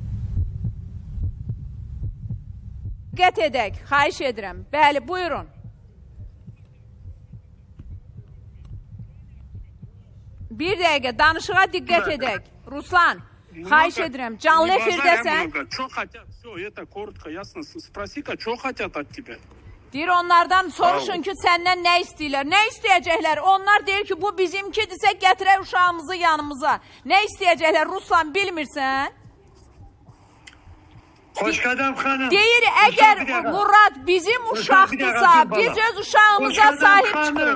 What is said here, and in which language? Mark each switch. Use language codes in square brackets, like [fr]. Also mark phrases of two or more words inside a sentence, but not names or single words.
[az] Diqqət edək, xahiş edirəm. Bəli, buyurun. Bir dəqiqə, danışığa diqqət edək. Ruslan, xahiş edirəm, canlı efirdəsən. [ru] Что хотят? Все, это коротко, ясно. Спроси-ка, что хотят от тебя? [az] Deyir, onlardan soruşun ki, səndən nə istəyirlər? Nə istəyəcəklər? Onlar deyir ki, bu bizimkidirsə gətirək uşağımızı yanımıza. Nə istəyəcəklər? Ruslan, bilmirsən? Xoşqədəm xanım. Deyir, əgər Murad bizim uşaqdırsa, biz öz uşağımıza sahib çıxırıq.